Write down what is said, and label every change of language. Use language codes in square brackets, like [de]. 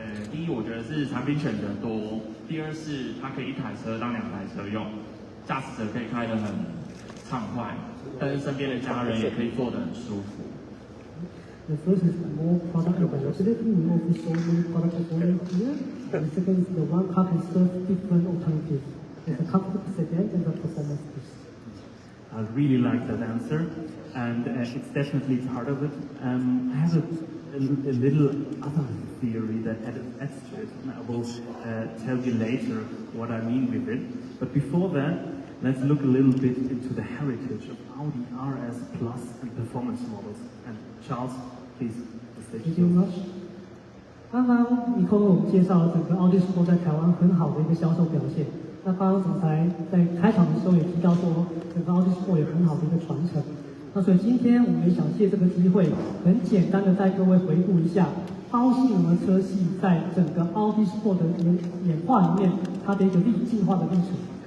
[zh] 第一，我觉得是产品选择多；第二是它可以一台车当2台车用，驾驶者可以开得很畅快，但是身边的家人也可以坐得很舒服。 [en] The first is more product availability, we offer so many product portfolio here. And the second is the one car can serve different alternatives. There's a comfortable sedan and a performance boost. I really like that answer, and it's definitely part of it. I have a little other theory that adds to it, and I will tell you later what I mean with it. But before that, let's look a little bit into the heritage of Audi RS Plus and performance models. And Charles, please, the stage is yours. [zh] 刚刚尼克为我们介绍了整个奥迪Sport在台湾很好的一个销售表现。那刚刚总裁在开场的时候也提到说，整个奥迪Sport有很好的一个传承。那所以今天我们也想借这个机会，很简单的带各位回顾一下高性能的车系在整个奥迪Sport的演化里面，它的一个进化的历程。